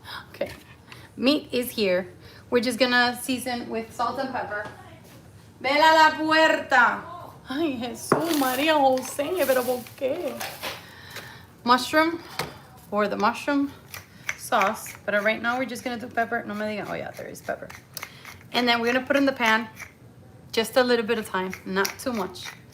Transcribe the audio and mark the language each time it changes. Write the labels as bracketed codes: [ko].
[en] Okay, meat is here. We're just gonna season with salt and pepper. [es] Bella, la puerta. Ay, Jesús, María José, pero ¿por qué? [en] Mushroom, or the mushroom sauce. But right now we're just gonna do pepper. [es] No me digan, [en] oh yeah, there is pepper. And then we're gonna put in the pan, just a little bit of time, not too much.